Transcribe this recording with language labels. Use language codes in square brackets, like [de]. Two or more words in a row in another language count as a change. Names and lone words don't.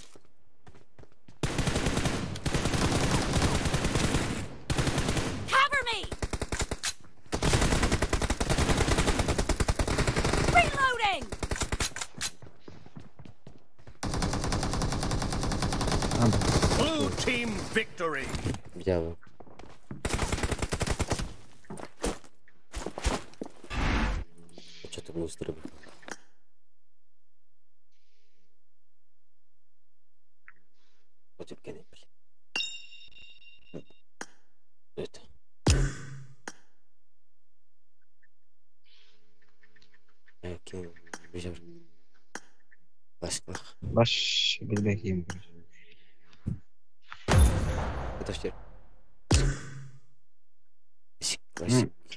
[en] Cover me! Reloading! Blue team victory! [pl] Widziałem. Co to był stryb? Poczekaj, nie pali. Это. Kim wziął? [tr] Başka. Baş bir bakayım. [ru] Это что? Классик.